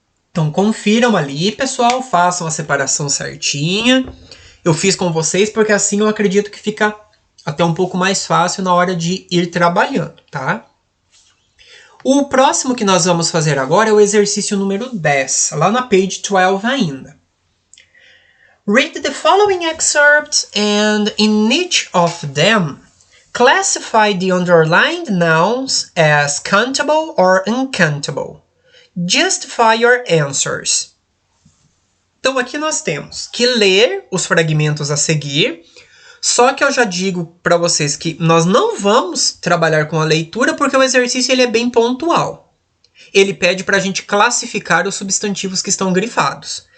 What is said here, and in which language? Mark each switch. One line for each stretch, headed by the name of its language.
Portuguese: Então, confiram ali, pessoal, façam a separação certinha. Eu fiz com vocês porque assim eu acredito que fica até um pouco mais fácil na hora de ir trabalhando, tá? O próximo que nós vamos fazer agora é o exercício número 10, lá na page 12 ainda.
English: Read the following excerpts and in each of them, classify the underlined nouns as countable or uncountable. Justify your answers.
Portuguese: Então aqui nós temos que ler os fragmentos a seguir. Só que eu já digo para vocês que nós não vamos trabalhar com a leitura porque o exercício ele é bem pontual. ele pede para a gente classificar os substantivos que estão grifados.